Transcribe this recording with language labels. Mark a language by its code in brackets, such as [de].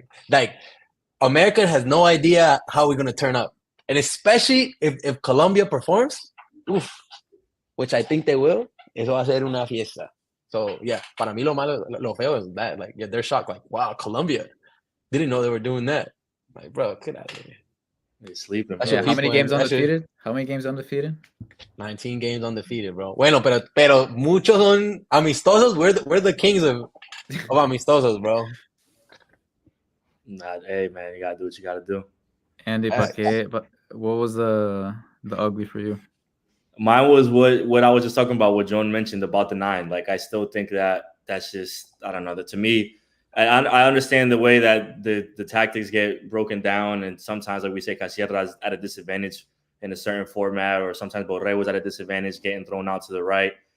[en] Like America has no idea how we're gonna turn up, and especially if Colombia performs, oof, which I think they will, [es] eso va a ser una fiesta. [en] So yeah, [es] para mí lo feo [en] is that, like, yeah, they're shocked, like, wow, Colombia didn't know they were doing that. Like, bro, get out of here. They're sleeping. Yeah, how many games undefeated? How many games undefeated? 19 games undefeated, bro. [es] Bueno, pero muchos son amistosos. [en] We're the kings of amistosos, bro. Nah, hey man, you gotta do what you gotta do. Andy, but what was the ugly for you? Mine was what I was just talking about, what Joan mentioned about the 9. Like, I still think that's just, I don't know, that to me, I understand the way that the tactics get broken down, and sometimes, like we say, Casierra's at a disadvantage in a certain format, or sometimes Borré was at a disadvantage getting thrown out to the right.